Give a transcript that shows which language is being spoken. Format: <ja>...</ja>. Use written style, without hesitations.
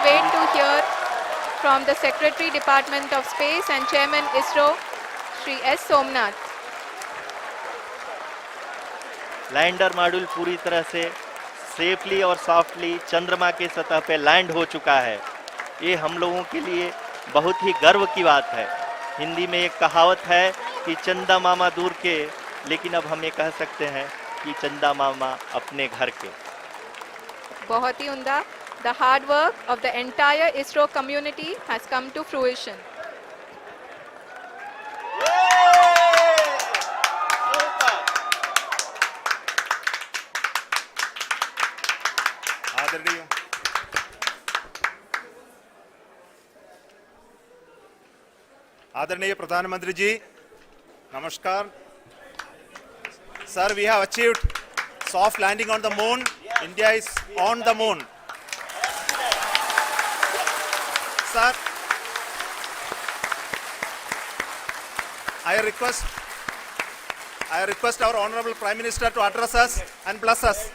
<en>wait to hear from the Secretary Department of Space and Chairman ISRO, Shri S. Somnath.</en> <hi>Lander module पूरी तरह से safely और softly चंद्रमा के सतह पे लैंड हो चुका है। ये हम लोगों के लिए बहुत ही गर्व की बात है। हिंदी में एक कहावत है कि चंदा मामा दूर के, लेकिन अब हम ये कह सकते हैं कि चंदा मामा अपने घर के। बहुत ही उम्दा.</hi> <en>The hard work of the entire ISRO community has come to fruition.</en> <hi>आदरणीय आदरणीय प्रधानमंत्री जी, नमस्कार।</hi> <en>Sir, we have achieved soft landing on the moon. India is on the moon. Sir, I request our Honorable Prime Minister to address us and bless us.</en>